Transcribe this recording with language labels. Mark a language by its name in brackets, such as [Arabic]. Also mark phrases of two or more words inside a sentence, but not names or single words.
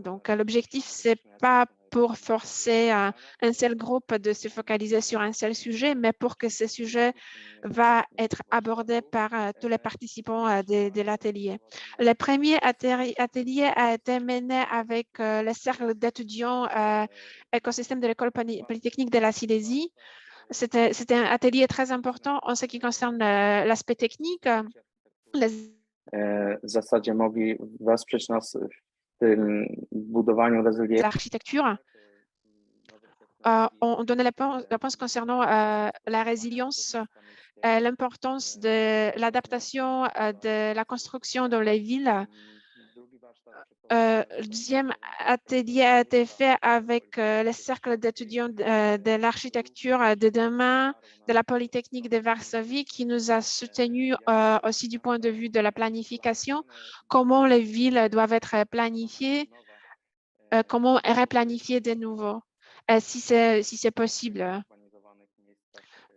[French] Donc, l'objectif, ce n'est pas pour forcer un seul groupe de se focaliser sur un seul sujet, mais pour que ce sujet va être abordé par tous les participants de l'atelier. Le premier atelier a été mené avec le cercle d'étudiants écosystème de l'École polytechnique de la Silésie. C'était un atelier très important en ce qui concerne l'aspect technique. [Polish] W zasadzie mogli wesprzeć nas w tym budowaniu rezyliencji. [French] L'architecture. On donnait la réponse concernant la résilience, l'importance de l'adaptation de la construction dans les villes. Le deuxième atelier a été fait avec le cercle d'étudiants de l'architecture de demain de la Polytechnique de Varsovie qui nous a soutenus aussi du point de vue de la planification, comment les villes doivent être planifiées, comment replanifier de nouveau, si c'est possible.